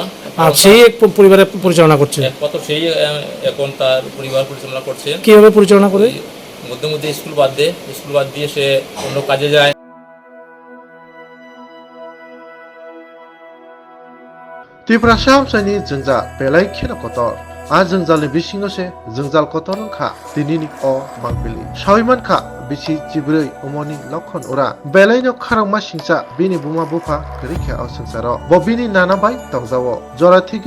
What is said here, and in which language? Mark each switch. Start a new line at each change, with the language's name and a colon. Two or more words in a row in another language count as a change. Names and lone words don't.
Bangla: আর সেই এক পরিবারে পরিচালনা করছে। একমাত্র সেই এখন তার পরিবার পরিচালনা করছে। কিভাবে পরিচালনা করে? মধ্যে মধ্যে স্কুল বাদ দিয়ে সে অন্য কাজে যায়।
Kok Borok: ত্রিপুরা সামসানি जोंजा बेलाय खेला कतर आ जोंजालनि बिसिङावसे जोंजाल कतर खा दिनिनि अ मांबिलि साविमान खा बिसि जिब्रै अमनि लखन उरा बेलायनो खारांमा सिंसा बिनि बुमा बुफा गरिखे अ संसार बबिनि नाना बाय तंजावो जरा थिगि